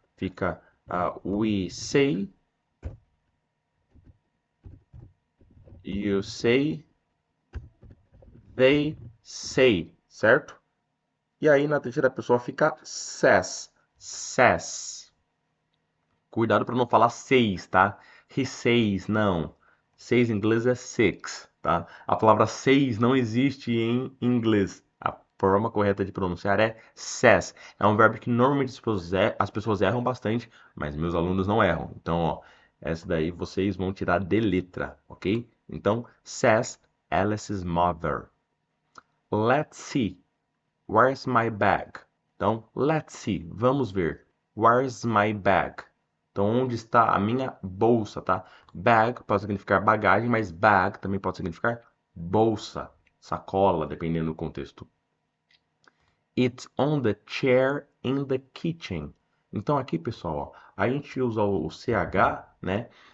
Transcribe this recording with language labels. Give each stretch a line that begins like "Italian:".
Portuguese: Fica
English: we say, you say, they say, certo?
Portuguese: E aí na terceira pessoa fica says. Says. Cuidado para não falar seis, tá?
English: He says,
Portuguese: não. Seis em inglês é six, tá? A palavra seis não existe em inglês. A forma correta de pronunciar é says. É um verbo que normalmente as pessoas erram bastante, mas meus alunos não erram. Então, ó, essa daí vocês vão tirar de letra, ok?
English: Então, says Alice's mother. Let's see. Where's my bag? Então, let's see.
Portuguese: Vamos ver.
English: Where's my bag?
Portuguese: Então, onde está a minha bolsa, tá? Bag pode significar bagagem, mas bag também pode significar bolsa, sacola, dependendo do contexto.
English: It's on the chair in the kitchen.
Portuguese: Então, aqui, pessoal, ó, a gente usa o CH, né?